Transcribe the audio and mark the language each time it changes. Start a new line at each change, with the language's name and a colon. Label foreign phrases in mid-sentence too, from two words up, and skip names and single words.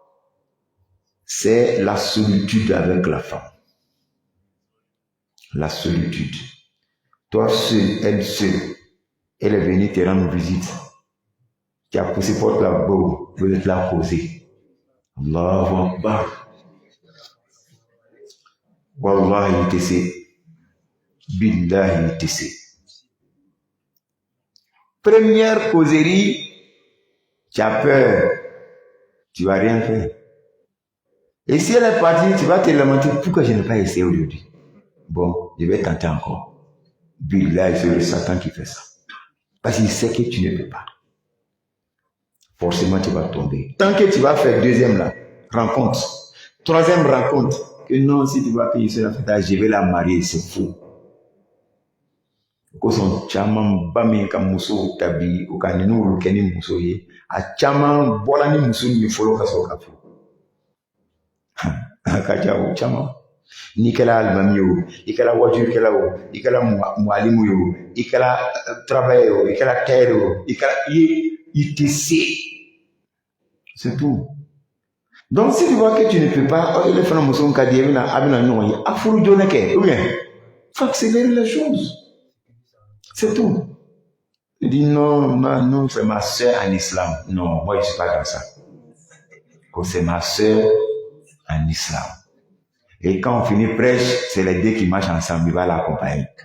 French: C'est la solitude avec la femme. La solitude. Toi seul, elle est venue te rendre visite. Tu as poussé porte la boue, vous êtes là posé.
Arabic: Allahu Akbar. Wallahi,
French: il te sait. Billahi, il te sait. Première causerie, tu as peur. Tu vas rien faire. Et si elle est partie, tu vas te lamenter. Pourquoi je n'ai pas essayé aujourd'hui? Bon, je vais tenter encore. Billahi, c'est le Satan qui fait ça. Parce qu'il sait que tu ne peux pas. Forcément, tu vas tomber. Tant que tu vas faire deuxième là, rencontre. Troisième rencontre. Que non, si tu vas payer sur la fête, je vais la marier, c'est faux.
Bambara: Ko son caman ba min ka muso tabi o ka ninnu kɛ ni muso ye a caman bɔra ni muso min fɔlɔ ka sɔrɔ ka furu a ka ca o caman n'i kɛra alimami o i kɛra wajurukɛla o i kɛra mualimu ye o i kɛra travailleur o i kɛra tailleur o i kɛra i te se
French: c'est tout. Donc si tu vois que tu ne peux pas
Bambara: il fana muso ka di a bɛna ɲɔgɔn ye a furu joona kɛ
French: ou bien faut accélérer les choses. C'est tout. Il dit non, c'est ma soeur en islam. Non, moi je ne suis pas dans ça. C'est ma soeur en islam. Et quand on finit prêche, c'est les deux qui marchent ensemble, il va l'accompagner.